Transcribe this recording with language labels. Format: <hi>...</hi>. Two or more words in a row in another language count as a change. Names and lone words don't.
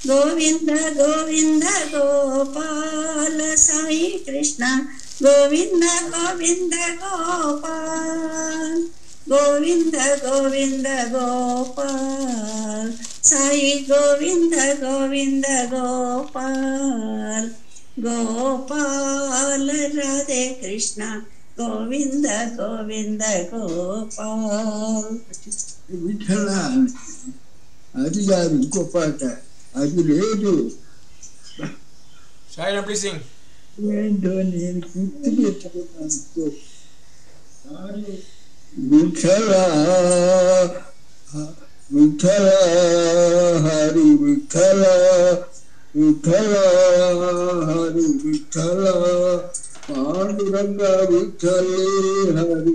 <sa>गोविन्द गोविन्द गोपाल साई कृष्ण गोविन्द गोविन्द गोपाल गोविन्द गोविन्द गोपाल साई गोविन्द गोविन्द गोपाल गोपाल राधे कृष्ण गोविन्द गोविन्द गोपाल</sa> <te>విఠలా అది కాదు ఇంకో పాట అది లేదు</te> <en>Shaina, please sing.</en> <te>ఏంటో నేను గుర్తు పెట్టుకున్నాను విఠలా విఠలా హరి విఠలా విఠలా హరి విఠలా పాండురంగ విఠలే హరి</te>